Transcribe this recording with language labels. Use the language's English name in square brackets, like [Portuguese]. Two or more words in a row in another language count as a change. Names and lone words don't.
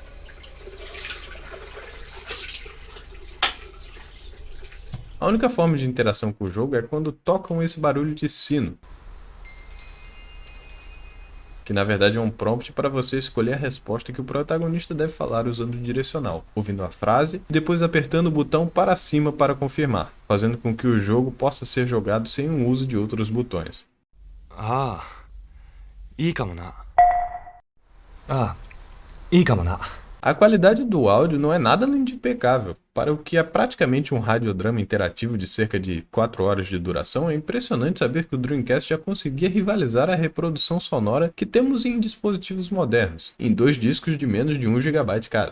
[Portuguese] A única forma de interação com o jogo é quando tocam esse barulho de sino, que na verdade é um prompt para você escolher a resposta que o protagonista deve falar usando o direcional, ouvindo a frase e depois apertando o botão para cima para confirmar, fazendo com que o jogo possa ser jogado sem o uso de outros botões. [Japanese] ああ、いいかもな。 いいかもな。 [Portuguese] A qualidade do áudio não é nada além de impecável. Para o que é praticamente um radiodrama interativo de cerca de 4 horas de duração, é impressionante saber que o Dreamcast já conseguia rivalizar a reprodução sonora que temos em dispositivos modernos, em 2 discos de menos de 1 GB cada.